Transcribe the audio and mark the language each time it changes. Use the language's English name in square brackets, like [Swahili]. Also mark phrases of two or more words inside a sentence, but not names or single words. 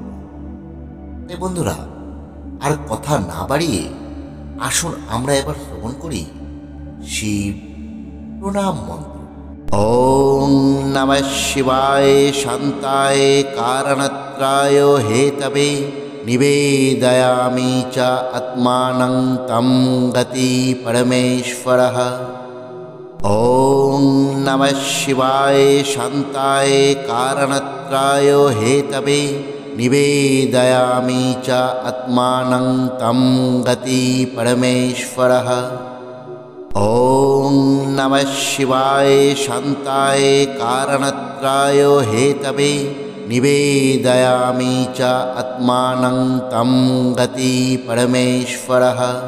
[Bangla] তাই বন্ধুরা, আর কথা না বাড়িয়ে আসুন আমরা এবার শ্রবণ করি শিব প্রণাম মন্ত্র। [Sanskrit] ওম নমঃ শিবায় শান্তায় কারণত্রায় হেতবে নিবেদয়ামি চ আত্মানং তম গতি পরমেশ্বরঃ। ओम नमः शिवाय शांताय कारणत्राय हेतवे निवेदयामि च आत्मानं तं गति परमेश्वरः। ओम नमः शिवाय शांताय कारणत्राय हेतवे निवेदयामि च आत्मानं तं गति परमेश्वरः।